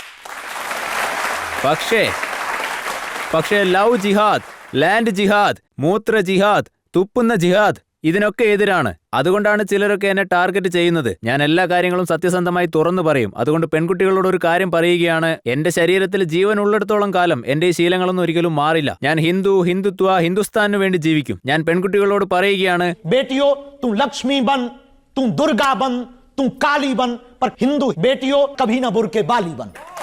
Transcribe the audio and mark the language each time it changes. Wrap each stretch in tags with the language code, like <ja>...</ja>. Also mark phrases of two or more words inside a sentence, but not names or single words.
<ml>പക്ഷേ ലവ് ജിഹാദ്, ലാൻഡ് ജിഹാദ്, മൂത്ര ജിഹാദ്, തുപ്പുന്ന ജിഹാദ് ഇതിനൊക്കെ എതിരാണ്. അതുകൊണ്ടാണ് ചിലരൊക്കെ എന്നെ ടാർഗറ്റ് ചെയ്യുന്നത്. ഞാൻ എല്ലാ കാര്യങ്ങളും സത്യസന്ധമായി തുറന്നു പറയും. അതുകൊണ്ട് പെൺകുട്ടികളോട് ഒരു കാര്യം പറയുകയാണ്, എന്റെ ശരീരത്തിൽ ജീവൻ ഉള്ളിടത്തോളം കാലം എന്റെ ഈ ശീലങ്ങളൊന്നും ഒരിക്കലും മാറില്ല. ഞാൻ ഹിന്ദുത്വ, ഹിന്ദുസ്ഥാനു വേണ്ടി ജീവിക്കും. ഞാൻ പെൺകുട്ടികളോട് പറയുകയാണ്,</ml> <hi>बेटियों तुम लक्ष्मी बन, तुम दुर्गा बन, तुम काली बन, पर हिंदू बेटियों कभी ना बुर्के बाली बन.</hi>